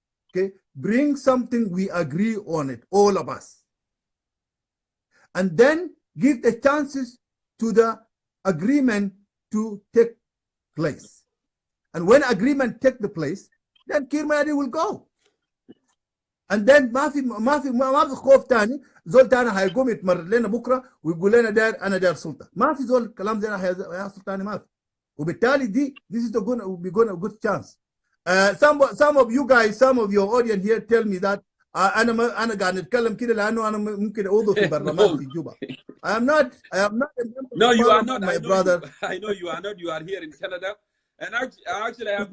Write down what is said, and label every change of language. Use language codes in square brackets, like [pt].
[en] Okay, bring something we agree on it, all of us, and then give the chances to the agreement to take place. And when agreement take the place, then Kir Mayadit will go. And then [ar] ما في خوف تاني زول تاني هيقوم يتمرد لنا بكره ويقول لنا داير انا داير سلطه. ما في زول كلام زي هيحصل تاني ما في. [en] وبالتالي this is going to be a good chance. Some of you guys, some of your audience here tell me that [ar] انا قاعد نتكلم كده لانه انا ممكن عضو في برلمان في جوبا. [en] I am not a member. No, you are not, my brother. I know you are not. You are here in Canada, and actually I have